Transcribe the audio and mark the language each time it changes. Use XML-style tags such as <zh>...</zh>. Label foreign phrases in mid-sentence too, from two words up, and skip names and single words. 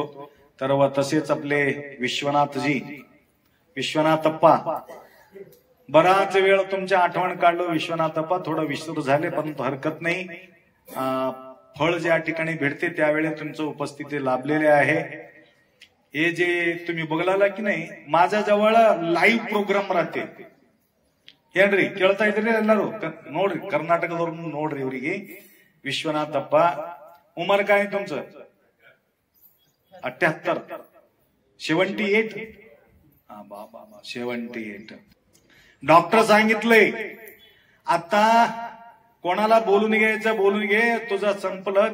<mr>तर तसेच आपले विश्वनाथजी, विश्वनाथप्पा, बराच वेळ तुमच्या आठवण काढलो. विश्वनाथप्पा थोडं विसर झाले, परंतु हरकत नाही. फळ ज्या ठिकाणी भेटते त्यावेळी तुमचं उपस्थिती लाभलेले आहे. हे जे तुम्ही बघला की नाही, माझ्या जवळ लाईव्ह प्रोग्राम राहते.</mr> <kn>ಏನ್ರಿ ಕೇಳ್ತಾ ಇದ್ರಿ ಎಲ್ಲರೂ? ನೋಡ್ರಿ, ಕರ್ನಾಟಕದವ್ರು ನೋಡ್ರಿ. ಇವರಿಗೆ ವಿಶ್ವನಾಥಪ್ಪ.</kn> <mr>उमर काय तुमचं? 78, 78. बाबा 78. डॉक्टर सांगितलंय आता कोणाला बोलून घ्यायचं बोलून घे, तुझं संपलं.</mr>